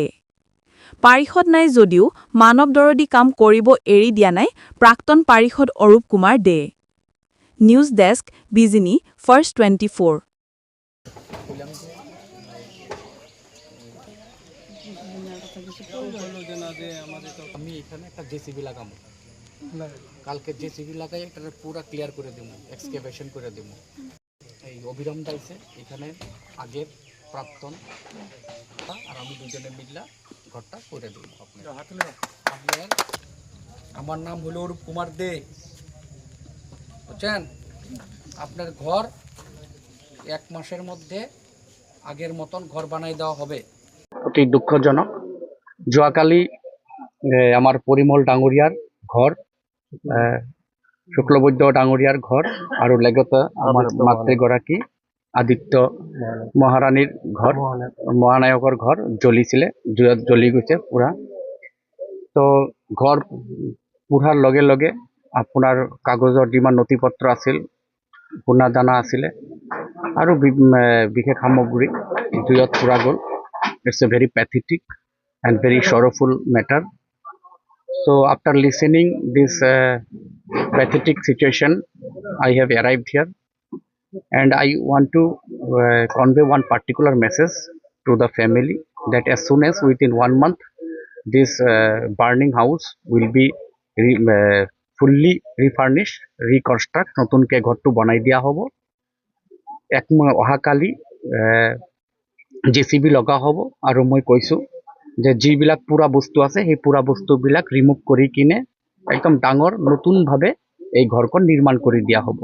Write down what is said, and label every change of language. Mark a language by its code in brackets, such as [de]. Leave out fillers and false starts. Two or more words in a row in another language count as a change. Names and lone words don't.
[as] পাৰিষদ নাই যদিও মানৱ দৰদী কাম কৰিব এৰি দিয়া নাই প্ৰাক্তন পাৰিষদ অৰূপ কুমাৰ দে। [en] News Desk [as] বিজনী ফাৰ্ষ্ট 24। [bn] আমি এখানে একটা জেসিবি লাগাবো, কালকে জেসিবি লাগাই এটা পুরো ক্লিয়ার করে দেবো, এক্সকেভেশন করে দেবো। এই অবিরাম দাইছে এখানে আগের প্রাক্তন আর আমি দুজনে মিললা ঘরটা করে দেবো। আপনার আমার নাম হলো অরূপ কুমার দে, বুঝছেন? আপনার ঘর 1 মাসের মধ্যে আগের মতন ঘর বানাই দেওয়া হবে। [as] অতি দুঃখজনক, যোৱাকালি আমাৰ পৰিমল ডাঙৰীয়াৰ ঘৰ, শুক্লবৈদ্য ডাঙৰীয়াৰ ঘৰ আৰু লগতে আমাৰ মাতৃগৰাকী আদিত্য মহাৰাণীৰ ঘৰ, মহানায়কৰ ঘৰ জ্বলিছিলে, জুইত জ্বলি গৈছে পুৰা। তো ঘৰ পুৰাৰ লগে লগে আপোনাৰ কাগজৰ যিমান নথিপত্ৰ আছিল, সোণা দানা আছিলে আৰু বিশেষ সামগ্ৰী জুইত পুৰা গ'ল। [en] It's a very pathetic and very sorrowful matter. So after listening this pathetic situation, I have arrived here and I want to convey one particular message to the family that as soon as within 1 month this burning house will be fully refurnished, reconstruct, [as] নতুনকে ঘৰটো বনাই দিয়া হ'ব। অহাকালি জেচিবি লগা হ'ব আৰু মই কৈছোঁ যে যিবিলাক পুৰা বস্তু আছে সেই পুৰা বস্তুবিলাক ৰিমুভ কৰি কিনে একদম ডাঙৰ নতুনভাৱে এই ঘৰখন নিৰ্মাণ কৰি দিয়া হ'ব।